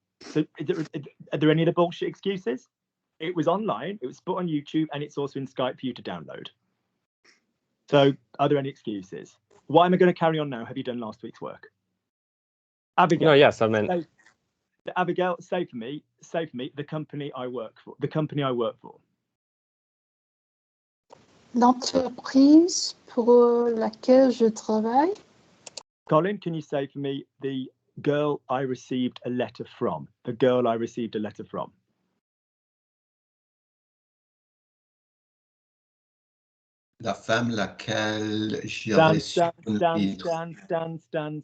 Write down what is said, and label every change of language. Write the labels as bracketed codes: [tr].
[en] So are there any other bullshit excuses? It was online, it was put on YouTube, and it's also in Skype for you to download. So are there any excuses? Why am I going to carry on now? Have you done last week's work? Abigail. No, yes, I meant. Abigail, say for me, the company I work for. The company I work for. [fr] L'entreprise pour laquelle je travaille. [en] Colin, can you say for me the girl I received a letter from? The girl I received a letter from. [fr] La femme laquelle j'ai reçu une lettre.